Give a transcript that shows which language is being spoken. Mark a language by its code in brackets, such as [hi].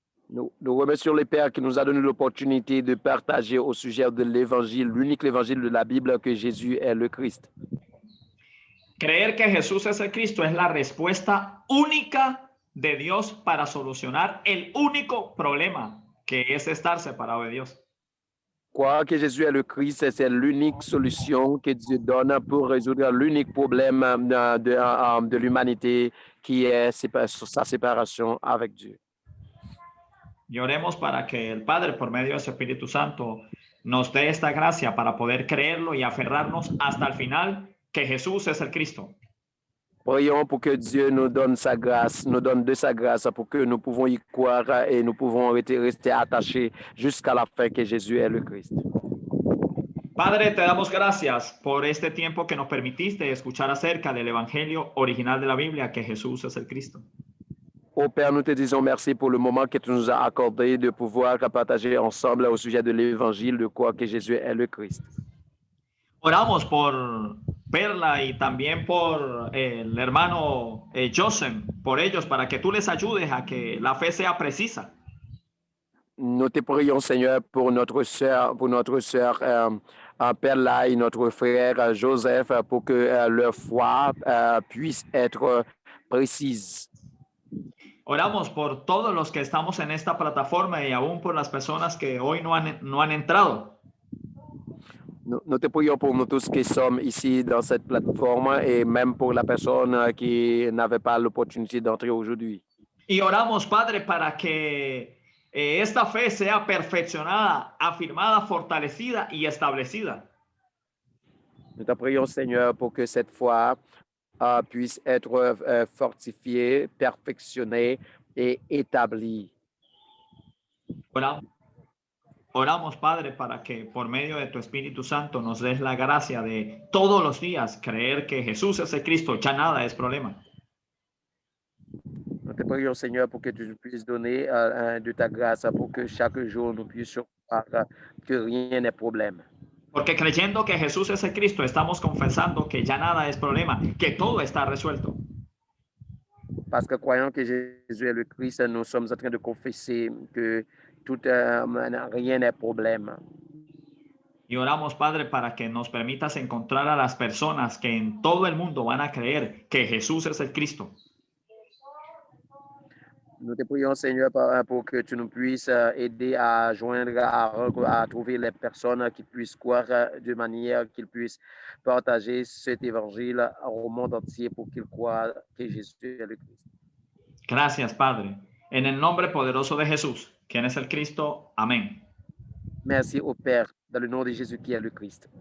[fr] Nous remercions le Père qui nous a donné l'opportunité de partager au sujet de l'Évangile, l'unique Évangile de la Bible, que Jésus est le Christ. [es] Creer que Jesús es el Cristo es la respuesta única de Dios para solucionar el único problema, que es estar separado de Dios. [fr] Croire que Jésus est le Christ, c'est l'unique solution que Dieu donne pour résoudre l'unique problème de l'humanité qui est sa séparation avec Dieu. [es] Y oremos para que el Padre, por medio de su Espíritu Santo, nos dé esta gracia para poder creerlo y aferrarnos hasta el final, que Jesús es el Cristo. [fr] Prions pour que Dieu nous donne sa grâce, nous donne de sa grâce pour que nous pouvons y croire et nous pouvons rester attachés jusqu'à la fin que Jésus est le Christ. [es] Padre, te damos gracias por este tiempo que nos permitiste escuchar acerca del Evangelio original de la Biblia, que Jesús es el Cristo. [fr] Oh Père, nous te disons merci pour le moment que tu nous as accordé de pouvoir partager ensemble au sujet de l'Évangile, de quoi que Jésus est le Christ. [es] Oramos por Perla y también por el hermano Joseph, por ellos, para que tú les ayudes a que la fe sea precisa. [fr] Nous te prions, Seigneur, pour notre sœur Perla et notre frère Joseph, pour que leur foi puisse être précise. [es] Oramos por todos los que estamos en esta plataforma y aún por las personas que hoy no han entrado. [fr] Nous te prions pour nous tous qui sommes ici dans cette plateforme et même pour la personne qui n'avait pas l'opportunité d'entrer aujourd'hui. [es] Y oramos, Padre, para que esta fe sea perfeccionada, afirmada, fortalecida y establecida. [fr] Nous te prions, Seigneur, pour que cette foi puisse être fortifiée, perfectionnée et établie. [es] Oramos, Padre, para que por medio de tu Espíritu Santo nos des la gracia de todos los días creer que Jesús es el Cristo, ya nada es problema. [fr] Nous te prions, Seigneur, pour que tu puisses donner de ta grâce, pour que chaque jour nous puissions croire que rien n'est problème. [es] Porque creyendo que Jesús es el Cristo, estamos confesando que ya nada es problema, que todo está resuelto. [fr] Parce que croyant que Jésus est le Christ, nous sommes en train de confesser que rien n'est problème. [es] Y oramos, Padre, para que nos permitas encontrar a las personas que en todo el mundo van a creer que Jesús es el Cristo. [fr] Nous te prions, Seigneur, pour que tu nous puisses aider à joindre, à trouver les personnes qui puissent croire de manière qu'ils puissent partager cet évangile au monde entier pour qu'ils croient que Jésus est le Christ. [es] Gracias, Padre. En el nombre poderoso de Jesús, quien es el Cristo. Amén. [fr] Merci au Père, dans le nom de Jésus qui est le Christ.